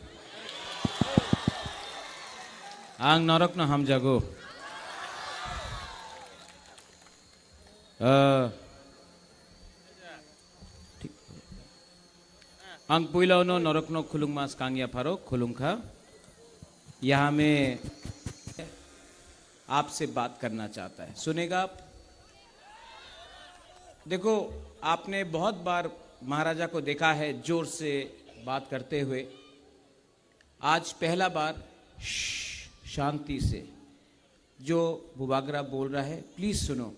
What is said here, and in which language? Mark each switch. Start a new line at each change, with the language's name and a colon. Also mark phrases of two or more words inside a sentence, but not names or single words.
Kok Borok: Ang norok na ham jago. Ang puilau no norok no khulung mas kangya pharo khulung kha.
Hindi: यहाँ में आपसे बात करना चाहता है, सुनेगा आप? देखो, आपने बहुत बार महाराजा को देखा है जोर से बात करते हुए। आज पहला बार शांति से जो बुबागरा बोल रहा है प्लीज सुनो।